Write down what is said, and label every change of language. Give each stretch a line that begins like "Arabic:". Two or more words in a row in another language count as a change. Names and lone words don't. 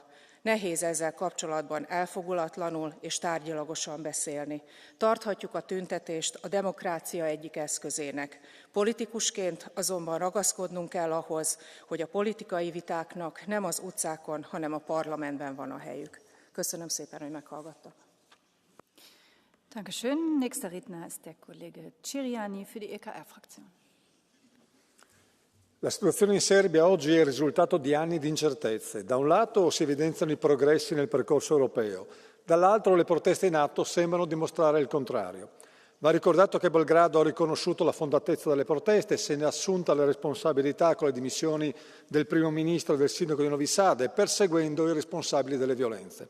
Hungarian: Nehéz ezzel kapcsolatban elfogulatlanul és tárgyilagosan beszélni. Tarthatjuk a tüntetést a demokrácia egyik eszközének. Politikusként azonban ragaszkodnunk kell ahhoz, hogy a politikai vitáknak nem az utcákon, hanem a parlamentben van a helyük. Köszönöm szépen, hogy meghallgattak.
German: Dankeschön. Nächster Redner ist der Kollege Ciriani für die EKR-Fraktion.
Italian: La situazione in Serbia oggi è il risultato di anni di incertezze. Da un lato si evidenziano i progressi nel percorso europeo, dall'altro le proteste in atto sembrano dimostrare il contrario. Va ricordato che Belgrado ha riconosciuto la fondatezza delle proteste, se ne è assunta le responsabilità con le dimissioni del primo ministro e del sindaco di Novi Sad, perseguendo i responsabili delle violenze.